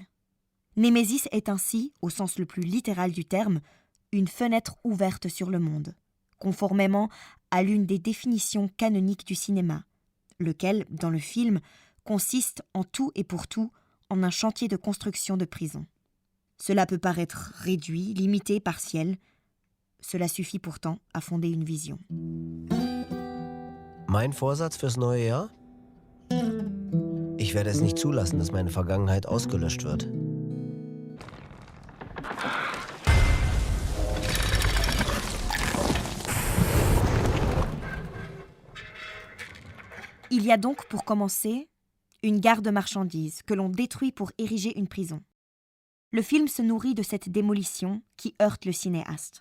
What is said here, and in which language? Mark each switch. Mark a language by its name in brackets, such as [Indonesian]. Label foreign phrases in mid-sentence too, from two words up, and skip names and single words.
[French] Némésis est ainsi, au sens le plus littéral du terme, une fenêtre ouverte sur le monde, conformément à l'une des définitions canoniques du cinéma, lequel, dans le film, consiste en tout et pour tout en un chantier de construction de prison. Cela peut paraître réduit, limité, partiel. Cela suffit pourtant à fonder une vision. [German] Mein Vorsatz fürs neue Jahr? Ich werde es nicht zulassen, dass meine Vergangenheit ausgelöscht wird. [French] Il y a donc, pour commencer, une gare de marchandises que l'on détruit pour ériger une prison. Le film se nourrit de cette démolition qui heurte le cinéaste.